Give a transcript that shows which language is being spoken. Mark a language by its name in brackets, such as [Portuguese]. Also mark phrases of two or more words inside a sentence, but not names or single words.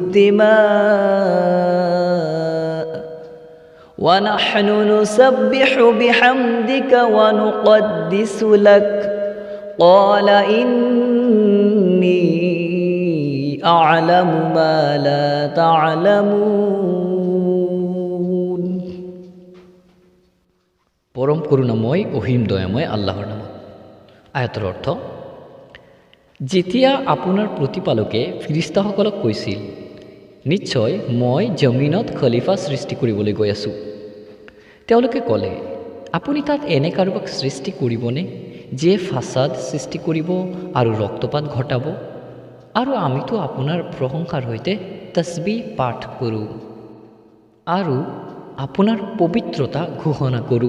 [Arabic] الدِّمَاءَ وَنَحْنُ نُسَبِّحُ بِحَمْدِكَ وَنُقَدِّسُ لَكَ قال إني أعلم ما لا تعلمون [Assamese] পৰম করুণাময় অহিম দয়াময় আল্লাহৰ নামত। আয়াতৰ অৰ্থ, যেতিয়া আপোনাৰ প্ৰতিপালকে ফিৰিষ্টাসকলক কৈছিল, নিশ্চয় মই জমিনত খলিফা সৃষ্টি কৰিবলৈ গৈ আছোঁ, তেওঁলোকে ক'লে, আপুনি তাত এনে কাৰোবাক সৃষ্টি কৰিবনে যিয়ে ফাসাদ সৃষ্টি কৰিব আৰু ৰক্তপাত ঘটাব, আৰু আমিতো আপোনাৰ প্ৰশংসাৰ সৈতে তসবিহ পাঠ কৰোঁ আৰু আপোনাৰ পবিত্ৰতা ঘোষণা কৰোঁ।